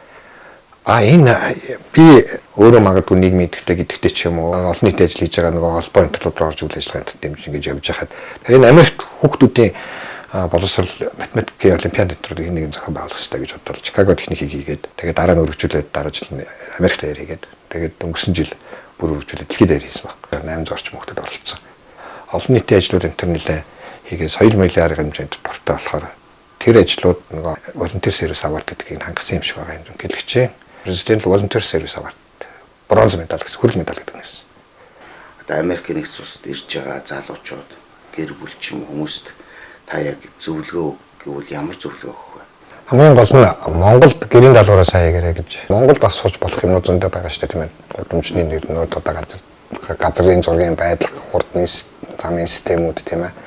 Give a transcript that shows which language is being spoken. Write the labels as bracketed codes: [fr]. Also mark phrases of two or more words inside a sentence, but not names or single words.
[mn] Энэ би өөрөө магадгүй нийгмийн идэвхтэй гэдэгтэй ч юм уу олон нийтийн ажил хийж байгаа нөгөө холбоо интернет руу орж үйл ажиллагаанд дэмжиж ингэж явж байхад тэр энэ Америкт хүүхдүүдийн боловсрол математикийн олимпиад энтрүүд нэг зохион байгуулах хэрэгтэй гэж бодлоо. Чикаго техникийг хийгээд тэгээд дараа нь өргөжүүлээд дараа жил Америкт даяар хийгээд тэгээд өнгөрсөн жил бүр өргөжүүлээд дэлхийд даяар хийсэн баг. 800 орчим хүүхдэд оролцсон. Олон нийтийн ажлууд энэ төр нэлээ хийгээд соёл маягийн арга хэмжээнд дуртай болохоор тэр ажлууд нөгөө [en] volunteer service award [mn] гэдгийг хангасан юм шиг байгаа юм гэлэгчээ. [en] President volunteer service award [mn] бронз медаль гэсэн хүрэл медаль гэдэг нь ирсэн. Одоо Америкийн нэгдсэн улсад ирж байгаа залуучууд гэр бүл ч юм хүмүүст та яг зөвлөгөө гэвэл ямар зөвлөгөө өгөх вэ? Хамгийн гол нь Монголд гэрийн даалгавраа сайн хийгэрэй гэж. Монголд бас сууж болох юмнууд зөндөө байгаа шүү дээ тийм ээ. Гудамжны нэрнүүд одоо газрын зургийн байдал, хурдны замын системүүд тийм ээ.